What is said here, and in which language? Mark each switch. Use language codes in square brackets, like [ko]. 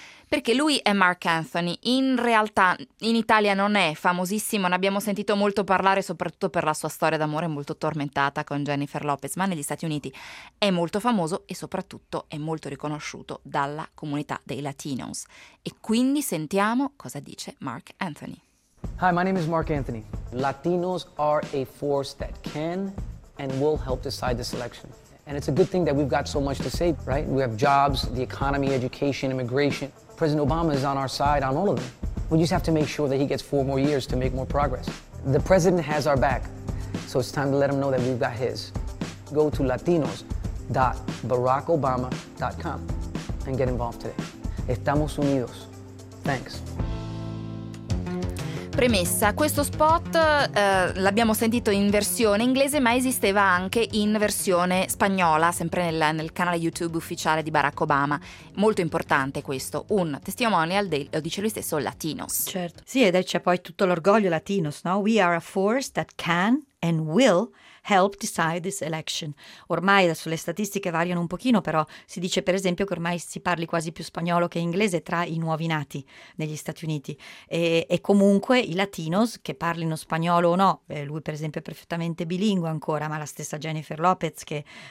[it] Perché lui è Mark Anthony, in realtà in Italia non è famosissimo, ne abbiamo sentito molto parlare soprattutto per la sua storia d'amore molto tormentata con Jennifer Lopez, ma negli Stati Uniti è molto famoso e soprattutto è molto riconosciuto dalla comunità dei Latinos. E quindi sentiamo cosa dice Mark Anthony. [en] Hi, my name is Mark Anthony. Latinos are a force that can and will help decide the selection. And it's a good thing that we've got so much to say, right? We have jobs, the economy, education, immigration. President Obama is on our side on all of them. We just have to make sure that he gets 4 more years to make more progress. The president has our back, so it's time to let him know that we've got his. Go to latinos.barackobama.com and get involved today. [es] Estamos unidos. [en] Thanks. [it] premessa, questo spot l'abbiamo sentito in versione inglese, ma esisteva anche in versione spagnola, sempre nel canale YouTube ufficiale di Barack Obama. Molto importante questo, un testimonial del, lo dice lui stesso, Latinos. Certo, sì, ed c'è poi tutto l'orgoglio Latinos, no? [en] We are a force that can and will help decide this election. [it] Ormai adesso le statistiche variano un pochino, però si dice per esempio che ormai si parli quasi più spagnolo che inglese tra i nuovi nati negli Stati Uniti, e comunque i Latinos, che parlino spagnolo o no, lui per esempio è perfettamente bilingue ancora, ma la stessa Jennifer Lopez, che